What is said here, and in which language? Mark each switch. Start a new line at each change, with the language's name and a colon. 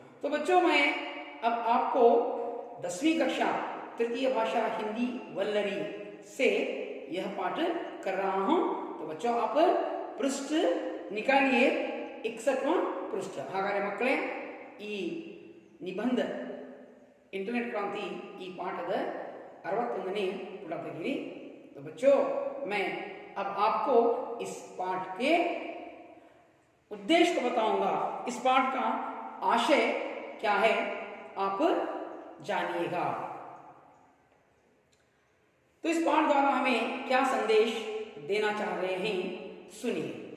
Hindi: तो बच्चों, मैं अब आपको 10वीं कक्षा तृतीय भाषा हिंदी वल्लरी से यह पाठ कर रहा हूं। तो बच्चों, आप पृष्ठ निकालिए, 61वां पृष्ठ।
Kannada: हागारे मಕ್ಕಳೇ, ಈ ನಿಬಂಧ इंटरनेट क्रांति ಈ ಪಾಠದ 61ನೇ ಪುಟ ತೆಗೆಯಿರಿ।
Hindi: तो बच्चों, मैं अब आपको इस पाठ के उद्देश्य को बताऊंगा। इस पाठ का आशय क्या है, आप जानिएगा। तो इस पाठ द्वारा हमें क्या संदेश देना चाह रहे हैं, सुनिए।